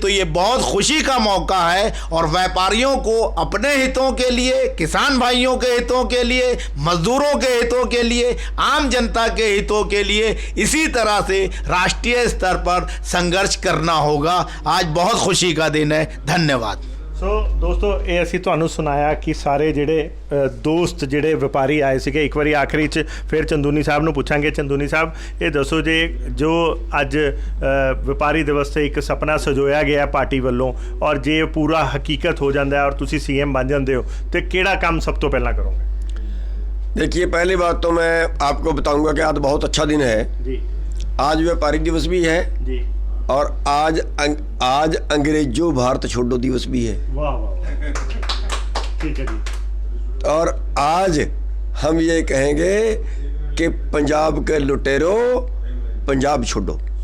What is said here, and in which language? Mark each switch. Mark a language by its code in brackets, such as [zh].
[hi] तो ये बहुत खुशी का मौका है, और व्यापारियों को अपने हितों के लिए, किसान भाइयों के हितों के लिए, मजदूरों के हितों के लिए, आम जनता के हितों के लिए इसी तरह से राष्ट्रीय स्तर पर संघर्ष करना होगा। आज बहुत खुशी का दिन है। धन्यवाद। [pa] ਸੋ ਦੋਸਤੋ, ਇਹ ਅਸੀਂ ਤੁਹਾਨੂੰ ਸੁਣਾਇਆ ਕਿ ਸਾਰੇ ਜਿਹੜੇ ਦੋਸਤ ਜਿਹੜੇ ਵਪਾਰੀ ਆਏ ਸੀਗੇ। ਇੱਕ ਵਾਰੀ ਆਖਰੀ 'ਚ ਫਿਰ ਚੰਦੂਨੀ ਸਾਹਿਬ ਨੂੰ ਪੁੱਛਾਂਗੇ। ਚੰਦੂਨੀ ਸਾਹਿਬ, ਇਹ ਦੱਸੋ ਜੇ ਜੋ ਅੱਜ ਵਪਾਰੀ ਦਿਵਸ 'ਤੇ ਇੱਕ ਸੁਪਨਾ ਸਜੋਇਆ ਗਿਆ ਪਾਰਟੀ ਵੱਲੋਂ, ਔਰ ਜੇ ਪੂਰਾ ਹਕੀਕਤ ਹੋ ਜਾਂਦਾ ਔਰ ਤੁਸੀਂ ਸੀਐਮ ਬਣ ਜਾਂਦੇ ਹੋ, ਤੇ ਕਿਹੜਾ ਕੰਮ ਸਭ ਤੋਂ ਪਹਿਲਾਂ ਕਰੋਗੇ? [hi] देखिए, पहली बात तो मैं आपको बताऊंगा कि आज बहुत अच्छा दिन है जी। आज व्यापारी दिवस भी है जी। और आज अंग्रेजों भारत छोड़ो दिवस भी है। वाह वाह, ठीक है जी। और आज हम ये कहेंगे कि पंजाब के लुटेरों, पंजाब छोड़ो।